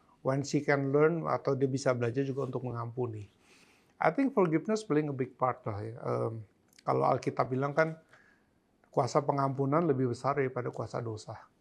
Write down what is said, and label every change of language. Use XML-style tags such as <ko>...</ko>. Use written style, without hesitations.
<en>When she can learn</en> <id>atau dia bisa belajar juga untuk mengampuni.</id> <en>I think forgiveness playing a big part lah ya.</en> <id>Kalau Alkitab bilang kan, kuasa pengampunan lebih besar daripada kuasa dosa.</id>